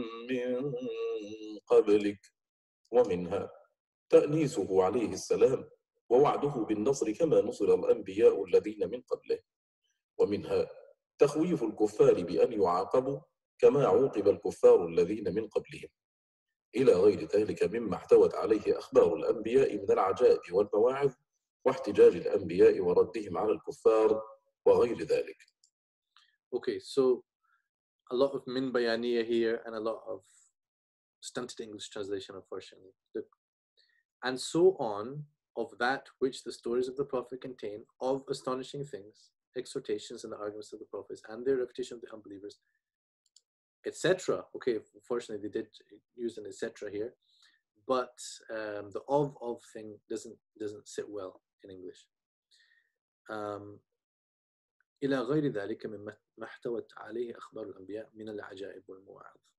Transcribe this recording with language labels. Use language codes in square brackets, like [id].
[ar] من قبلك، ومنها تأنيسه عليه السلام ووعده بالنصر كما نصر الأنبياء الذين من قبله، ومنها تخويف الكفار بأن يعاقبوا كما عوقب الكفار الذين من قبلهم، إلى غير ذلك مما احتوت عليه أخبار الأنبياء من العجائب والمواعظ واحتجاج الأنبياء وردهم على الكفار وغير ذلك. [en] Okay, so a lot of min bayaniya here and a lot of stunted English translation, unfortunately. And so on of that which the stories of the Prophet contain, of astonishing things, exhortations and the arguments of the prophets, and their refutation of the unbelievers, etc. Okay, unfortunately they did use an etc. here, but the of thing doesn't sit well in English. [ar] إلى غير ذلك مما احتوت عليه أخبار الأنبياء من العجائب والمواعظ.